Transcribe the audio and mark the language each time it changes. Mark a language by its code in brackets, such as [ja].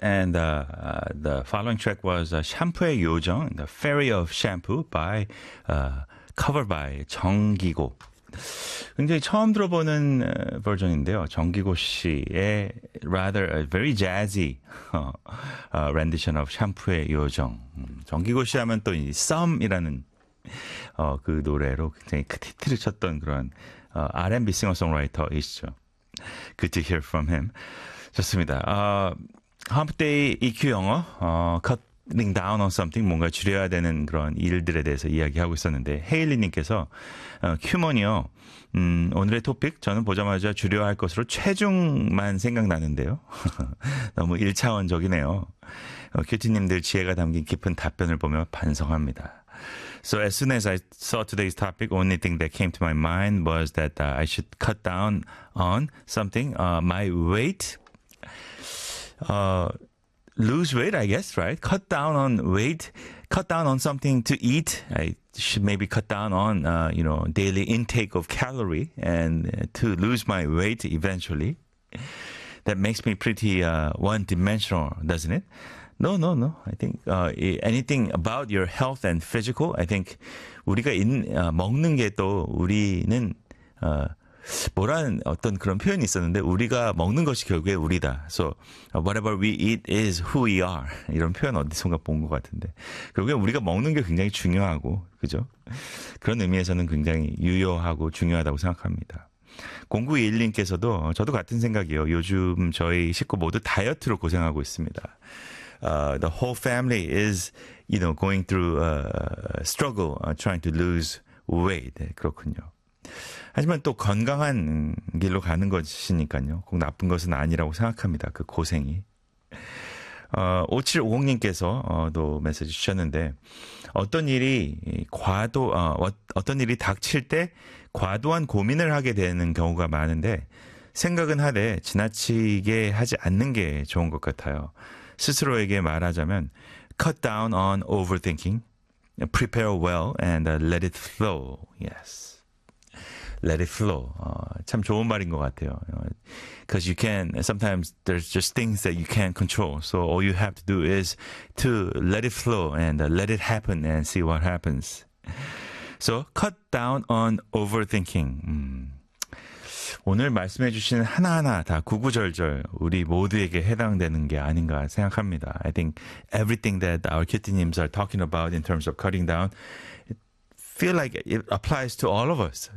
[en] And the following track was Shampoo의 요정, The Fairy of Shampoo, by, covered by 정기고. [ko] 굉장히 처음 들어보는 버전인데요. [en] 정기고 씨의 rather a very jazzy rendition of Shampoo의 요정. [ko] 정기고 씨 하면 또 이 썸이라는 그 노래로 굉장히 그 히트를 쳤던 그런 R&B 싱어송라이터이시죠. [en] Good to hear from him. [ko] 좋습니다. Hump Day EQ 영어, [en] cutting down on something, [ko] 뭔가 줄여야 되는 그런 일들에 대해서 이야기하고 있었는데 헤일리님께서 큐먼이요. 오늘의 토픽, 저는 보자마자 줄여야 할 것으로 체중만 생각나는데요. 너무 1차원적이네요. 큐티님들 지혜가 담긴 깊은 답변을 보며 반성합니다. [en] So as soon as I saw today's topic, only thing that came to my mind was that I should cut down on something, my weight, lose weight, I guess, right? Cut down on weight, cut down on something to eat. I should maybe cut down on, you know, daily intake of calorie and to lose my weight eventually. That makes me pretty one-dimensional, doesn't it? No, no, no. I think [ko] anything about your health and physical, I think 우리가 먹는 게 또 우리는 뭐라는 어떤 그런 표현이 있었는데 우리가 먹는 것이 결국에 우리다. [en] So whatever we eat is who we are. [ko] 이런 표현 어디선가 본 것 같은데. 결국에 우리가 먹는 게 굉장히 중요하고, 그죠? 그런 의미에서는 굉장히 유효하고 중요하다고 생각합니다. 0921님께서도 저도 같은 생각이에요. 요즘 저희 식구 모두 다이어트로 고생하고 있습니다. [en] The whole family is, you know, going through a struggle, trying to lose weight. [ko] 네, 그렇군요. 하지만 또 건강한 길로 가는 것이니까요. 꼭 나쁜 것은 아니라고 생각합니다. 그 고생이. 5750님께서 또 메시지 주셨는데 어떤 일이 과도 어떤 일이 닥칠 때 과도한 고민을 하게 되는 경우가 많은데 생각은 하되 지나치게 하지 않는 게 좋은 것 같아요. 스스로에게 말하자면 [en] cut down on overthinking, prepare well, and let it flow. Yes. Let it flow. [ko] 참 좋은 말인 것 같아요. [en] Because you can, sometimes there's just things that you can't control. So all you have to do is to let it flow and let it happen and see what happens. So cut down on overthinking. [ko] 오늘 말씀해 주신 하나하나 다 구구절절 우리 모두에게 해당되는 게 아닌가 생각합니다. [en] I think everything that our kitty님s are talking about in terms of cutting down, it feel like it applies to all of us.